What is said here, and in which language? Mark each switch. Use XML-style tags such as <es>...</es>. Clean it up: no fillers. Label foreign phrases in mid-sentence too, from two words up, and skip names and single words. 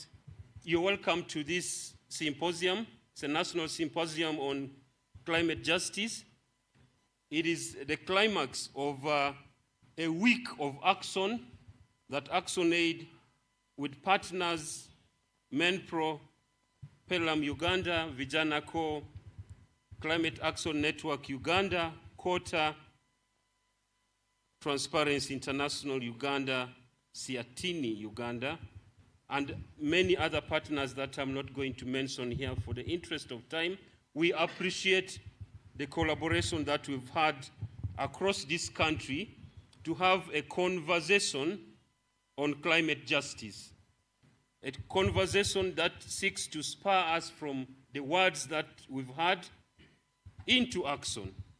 <en>You're welcome to this symposium. It's a national symposium on climate justice. It is the climax of a week of action that ActionAid, with partners, MENPRO, Pelham Uganda, Vijana Co, Climate Action Network Uganda, Kota, Transparency International Uganda, Siatini Uganda, and many other partners that I'm not going to mention here for the interest of time. We appreciate the collaboration that we've had across this country to have a conversation on climate justice, a conversation that seeks to spur us from the words that we've had into action.</en>